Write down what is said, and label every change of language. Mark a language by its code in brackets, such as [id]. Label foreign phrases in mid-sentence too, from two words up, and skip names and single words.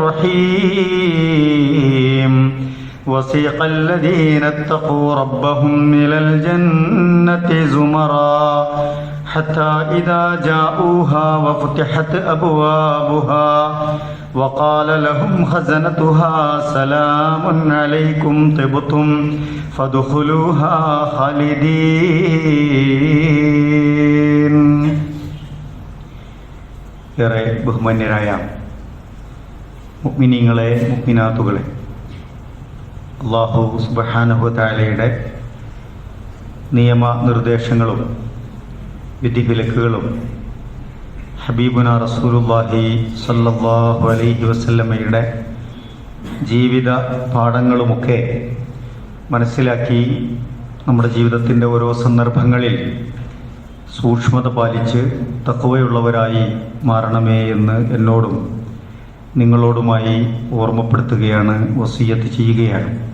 [ar] الرحيم وسيق الذين اتقوا ربهم إلى الجنة زمرا حتى إذا جاءوها وفتحت أبوابها وقال لهم خزنتها سلام عليكم طبتم فادخلوها خالدين. [ml] ഏറെ ബഹുമാന്യരായ മുഅ്മിനീങ്ങളെ മുഅ്മിനാത്തുകളെ, [ar] الله سبحانه وتعالى [ml] നിയമനിർദ്ദേശങ്ങളും വിധിവിലക്കുകളും [ar] حبيبنا رسول الله صلى الله عليه وسلم [ml] ജീവിത പാഠങ്ങളുമൊക്കെ മനസ്സിലാക്കി നമ്മുടെ ജീവിതത്തിൻ്റെ ഓരോ സന്ദർഭങ്ങളിൽ സൂക്ഷ്മത പാലിച്ച് തഖ്വയുള്ളവരായി മാറണമേ എന്ന് എന്നോടും നിങ്ങളോടുമായി ഓർമ്മപ്പെടുത്തുകയാണ്, വസിയ്യത്ത് ചെയ്യുകയാണ്.